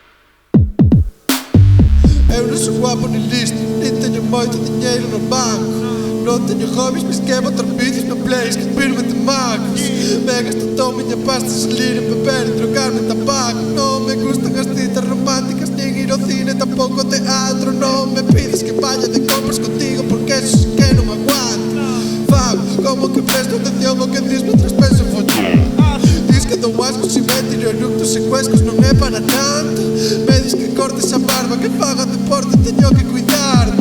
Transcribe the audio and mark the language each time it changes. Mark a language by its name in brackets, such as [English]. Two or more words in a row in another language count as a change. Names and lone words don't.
[Portuguese] Eu não sou guapo nem listo, nem tenho muito dinheiro no banco. Não tenho hobbies, mas quero botar vídeos no play, escrever-me de magos. Me gasto toda minha pasta, salir, beber e trocar-me tabaco. Não me gustam as citas românticas, nem ir ao cine, tampouco ao teatro. Não me [Spanish] pides que vaya de compras contigo, porque eso sí que [Portuguese] não me [Spanish] aguanto. [Galician] Fago como que presto atención ao que diz mientras penso en follar. Diz que dou asco se me tiro eructos e cuescos, non é para tanto. Me diz que cortes a barba, que faga deporte, teño que cuidarme.